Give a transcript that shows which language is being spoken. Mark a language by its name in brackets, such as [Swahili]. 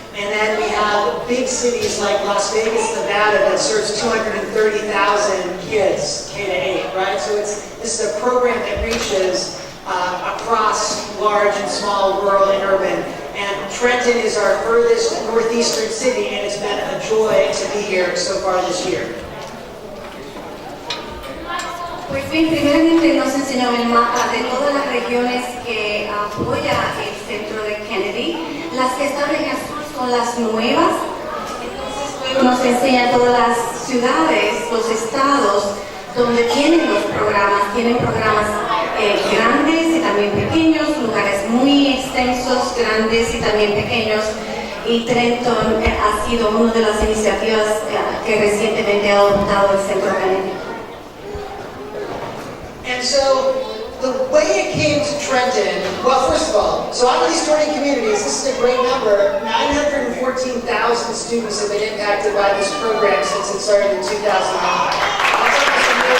[English] And then we have big cities like Las Vegas, Nevada, that serves 230,000 kids, K-8, right? So this is a program that reaches across large and small, rural and urban. And Trenton is our furthest northeastern city, and it's been a joy to be here so far this year. [Spanish] Pues bien, primeramente nos enseñó el mapa de todas las regiones que apoya el Centro de Kennedy. Las que están en azul son las nuevas. Entonces luego nos enseña todas las ciudades, los estados donde tienen los programas. Tienen programas grandes y también pequeños, lugares muy extensos, grandes y también pequeños. Y Trenton ha sido una de las iniciativas que recientemente ha adoptado el Centro Kennedy. [English] And so the way it came to Trenton, well, first of all, so out of these 20 communities, this is a great number. 914,000 students have been impacted by this program since it started in 2009. That's almost